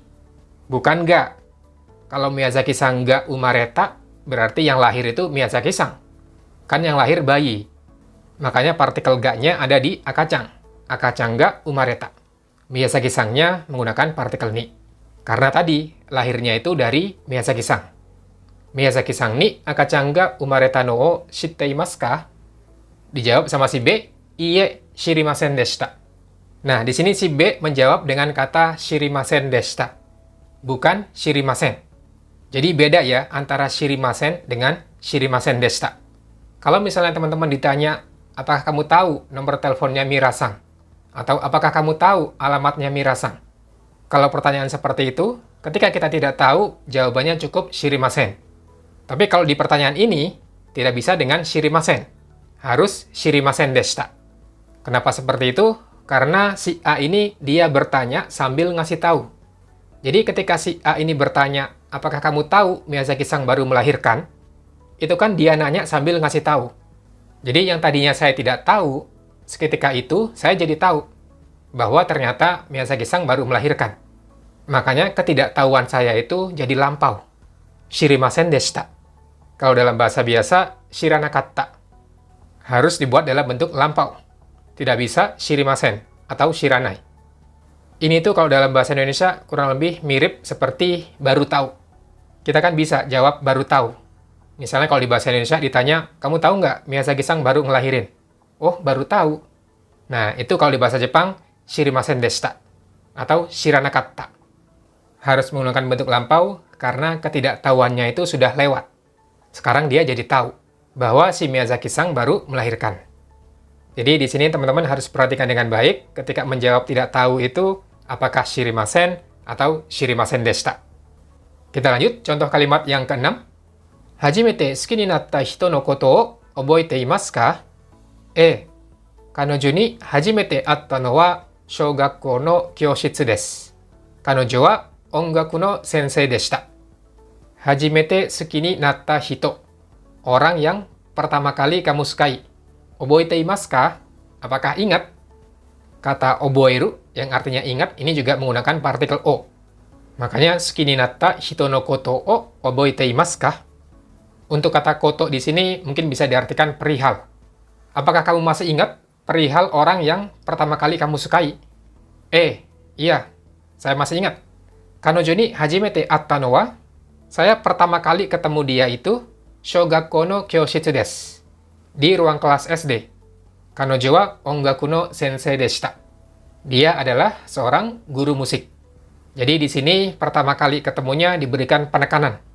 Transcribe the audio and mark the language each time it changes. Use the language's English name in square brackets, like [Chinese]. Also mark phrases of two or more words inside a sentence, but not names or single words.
[Indonesian] Bukan ga. Kalau [Japanese] 宮崎さんが生まれた, [Indonesian] berarti yang lahir itu Miyazaki-san. Kan yang lahir bayi. Makanya partikel ga-nya ada di akachan. [Japanese] 赤ちゃんが生まれた. [Indonesian] Miyazaki-sannya menggunakan partikel ni. Karena tadi, lahirnya itu dari Miyazaki-san. [Japanese] 宮崎さんに赤ちゃんが生まれたのを知っていますか? [Indonesian] Dijawab sama si B, [Japanese] いいえ、知りませんでした. [Indonesian] Nah, di sini si B menjawab dengan kata [Japanese] 知りませんでした. [Indonesian] Bukan shirimasen. Jadi beda ya antara shirimasen dengan [Japanese] 知りませんでした. [Indonesian] Kalau misalnya teman-teman ditanya, apakah kamu tahu nomor teleponnya Mira-san? Atau apakah kamu tahu alamatnya Mira-san? Kalau pertanyaan seperti itu, ketika kita tidak tahu, jawabannya cukup shirimasen. Tapi kalau di pertanyaan ini, tidak bisa dengan shirimasen. Harus [Japanese] 知りませんでした. [Indonesian] Kenapa seperti itu? Karena si A ini dia bertanya sambil ngasih tahu. Jadi ketika si A ini bertanya, apakah kamu tahu Miyazaki-san baru melahirkan? Itu kan dia nanya sambil ngasih tahu. Jadi yang tadinya saya tidak tahu, seketika itu saya jadi tahu bahwa ternyata Miyazaki-san baru melahirkan. Makanya ketidaktahuan saya itu jadi lampau. [Japanese] 知りませんでした. [Indonesian] Kalau dalam bahasa biasa, shiranakatta. Harus dibuat dalam bentuk lampau. Tidak bisa shirimasen atau shiranai. Ini tuh kalau dalam bahasa Indonesia kurang lebih mirip seperti baru tahu. Kita kan bisa jawab baru tahu. Misalnya kalau di bahasa Indonesia ditanya, kamu tahu nggak Miyazaki-san baru ngelahirin? Oh, baru tahu. Nah, itu kalau di bahasa Jepang, [Japanese] 知りませんでした. [Indonesian] Atau shiranakatta. Harus menggunakan bentuk lampau karena ketidaktahuannya itu sudah lewat. Sekarang dia jadi tahu bahwa si Miyazaki-san baru melahirkan. Jadi di sini teman-teman harus perhatikan dengan baik ketika menjawab tidak tahu itu apakah shirimasen atau [Japanese] 知りませんでした. [Indonesian] Kita lanjut, contoh kalimat yang keenam. [Japanese] 初めて好きになった人のことを覚えていますか？A. 彼女に初めて会ったのは小学校の教室です. 彼女は音楽の先生でした. 初めて好きになった人. [Indonesian] Orang yang pertama kali kamu sukai. [Japanese] 覚えていますか? [Indonesian] Apakah ingat? Kata oboeru yang artinya ingat ini juga menggunakan partikel o. [Japanese] Makanya 好きになった人のことを覚えていますか? [Indonesian] Untuk kata koto di sini mungkin bisa diartikan perihal. Apakah kamu masih ingat perihal orang yang pertama kali kamu sukai? Iya, saya masih ingat. [Japanese] 彼女に初めて会ったのは, [Indonesian] saya pertama kali ketemu dia itu [Japanese] 小学校の教室です. [Indonesian] Di ruang kelas SD. [Japanese] 彼女は音楽の先生でした. [Indonesian] Dia adalah seorang guru musik. Jadi di sini pertama kali ketemunya diberikan penekanan.